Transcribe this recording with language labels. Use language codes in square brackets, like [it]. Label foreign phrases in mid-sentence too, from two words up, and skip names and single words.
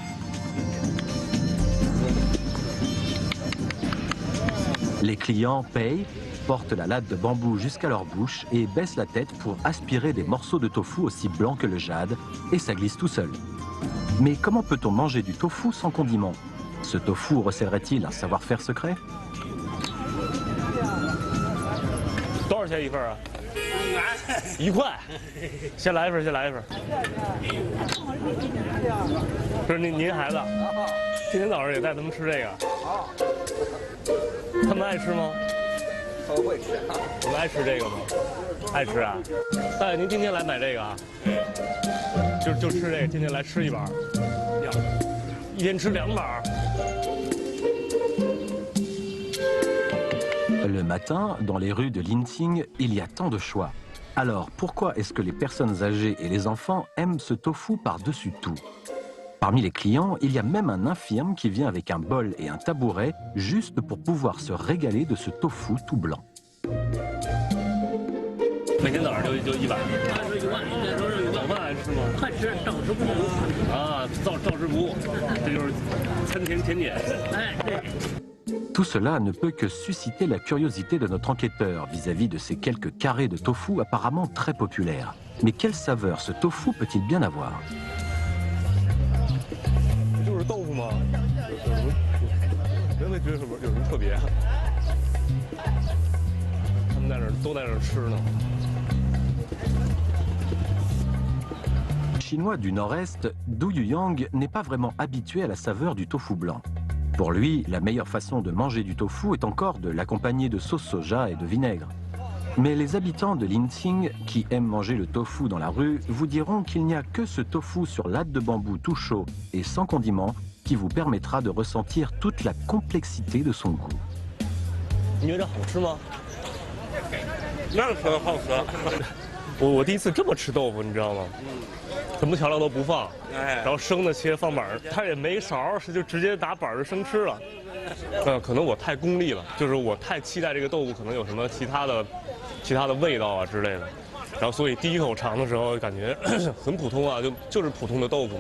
[fr] Les clients payent, portent la latte de bambou jusqu'à leur bouche et baissent la tête pour aspirer des morceaux de tofu aussi blancs que le jade, et ça glisse tout seul. Mais comment peut-on manger du tofu sans condiment? Ce tofu recèlerait-il un savoir-faire secret? [zh] 多少钱一份啊？1块。先来一份。这是您孩子，今天早上也带他们吃这个。好。他们爱吃吗？他们会吃。你们爱吃这个吗？爱吃啊。大爷，您今天来买这个啊？就吃这个，今天来吃一碗。一天吃2碗。 [fr] Le matin, dans les rues de Linqing, il y a tant de choix. Alors, pourquoi est-ce que les personnes âgées et les enfants aiment ce tofu par-dessus tout? Parmi les clients, il y a même un infirme qui vient avec un bol et un tabouret juste pour pouvoir se régaler de ce tofu tout blanc. [zh] 每天早上就1碗。早饭爱吃吗？快吃，照吃不误。啊，照吃不误，这就是餐前甜点。哎，对。 [fr] Tout cela ne peut que susciter la curiosité de notre enquêteur vis-à-vis de ces quelques carrés de tofu apparemment très populaires. Mais quelle saveur ce tofu peut-il bien avoir? [zh] 就是豆腐吗？人会觉得有什么特别？他们都在那儿吃呢。 [fr] Chinois du Nord-Est, Du Yuyang n'est pas vraiment habitué à la saveur du tofu blanc. Pour lui, la meilleure façon de manger du tofu est encore de l'accompagner de sauce soja et de vinaigre. Mais les habitants de Linqing, qui aiment manger le tofu dans la rue, vous diront qu'il n'y a que ce tofu sur latte de bambou tout chaud et sans condiment qui vous permettra de ressentir toute la complexité de son goût. [zh] 你觉得好吃吗？那可好吃。我第一次这么吃豆腐，你知道吗？什么调料都不放，然后生的切放板儿，他也没勺，是就直接打板儿就生吃了。可能我太功利了，就是我太期待这个豆腐可能有什么其他的味道啊之类的，然后所以第一口尝的时候感觉很普通啊，就是普通的豆腐嘛。